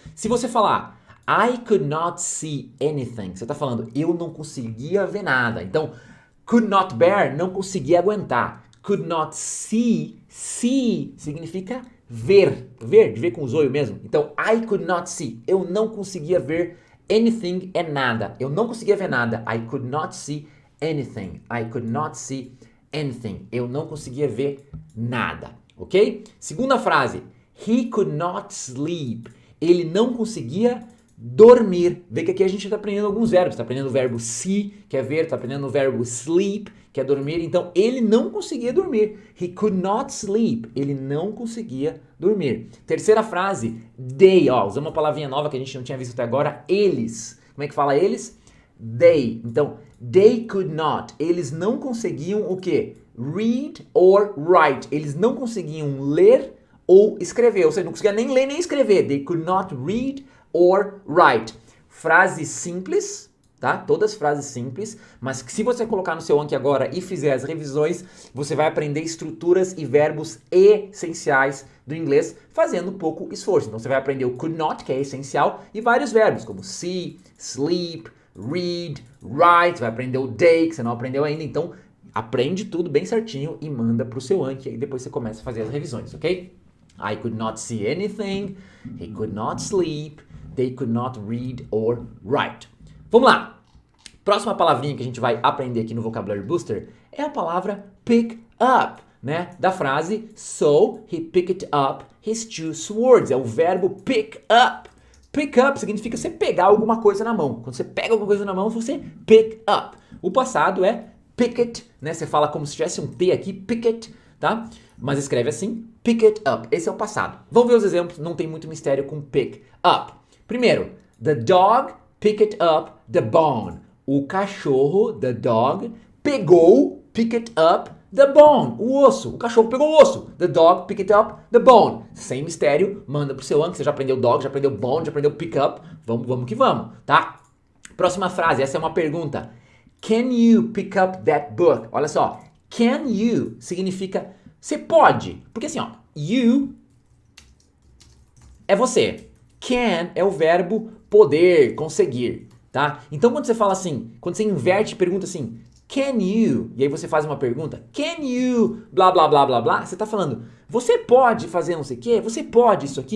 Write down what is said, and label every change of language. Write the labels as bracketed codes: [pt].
[pt] Se você falar [en] I could not see anything, [pt] você está falando eu não conseguia ver nada. Então, [en] could not bear, [pt] não conseguia aguentar. [en] Could not see, [pt] see significa ver, ver, de ver com os olhos mesmo. Então, [en] I could not see, [pt] eu não conseguia ver anything é nada. Eu não conseguia ver nada. [en] I could not see anything. I could not see anything. [pt] Eu não conseguia ver nada, ok? Segunda frase. [en] He could not sleep. [pt] Ele não conseguia dormir. Vê que aqui a gente está aprendendo alguns verbos. Está aprendendo o verbo see, que é ver. Está aprendendo o verbo sleep, que é dormir. Então, ele não conseguia dormir. [en] He could not sleep. [pt] Ele não conseguia dormir. Terceira frase. They. Ó, usamos uma palavrinha nova que a gente não tinha visto até agora. Eles. Como é que fala eles? They. Então, [en] they could not. [pt] Eles não conseguiam o quê? [en] Read or write. [pt] Eles não conseguiam ler ou escrever. Ou seja, não conseguiam nem ler nem escrever. [en] They could not read or write. [pt] Frase simples, tá? Todas frases simples, mas que se você colocar no seu Anki agora e fizer as revisões, você vai aprender estruturas e verbos essenciais do inglês, fazendo pouco esforço. Então você vai aprender o could not, que é essencial, e vários verbos, como see, sleep, read, write, vai aprender o day, que você não aprendeu ainda, então aprende tudo bem certinho e manda pro seu Anki, aí depois você começa a fazer as revisões, ok? [en] I could not see anything, he could not sleep, they could not read or write. [pt] Vamos lá! Próxima palavrinha que a gente vai aprender aqui no Vocabulary Booster é a palavra pick up, né? Da frase, [en] so he picked up his 2 swords, [pt] é o verbo pick up. Pick up significa você pegar alguma coisa na mão. Quando você pega alguma coisa na mão, você pick up. O passado é pick it, né? Você fala como se tivesse um T aqui, pick it, tá? Mas escreve assim, pick it up. Esse é o passado. Vamos ver os exemplos, não tem muito mistério com pick up. [en] Primeiro, the dog picked up the bone. [pt] O cachorro, the dog, pegou, [en] picked up the bone, [pt] o osso. O cachorro pegou o osso. [en] The dog picked up the bone. [pt] Sem mistério, manda pro seu Anki. Você já aprendeu dog, já aprendeu bone, já aprendeu pick up. Vamos que vamos, tá? Próxima frase, essa é uma pergunta. [en] Can you pick up that book? [pt] Olha só, can you significa você pode. Porque assim, ó, you é você. Can é o verbo poder, conseguir, tá? Então quando você fala assim, quando você inverte e pergunta assim, can you? E aí você faz uma pergunta, can you? Blá, blá, blá, blá, blá. Você tá falando, você pode fazer não sei o quê? Você pode isso aqui?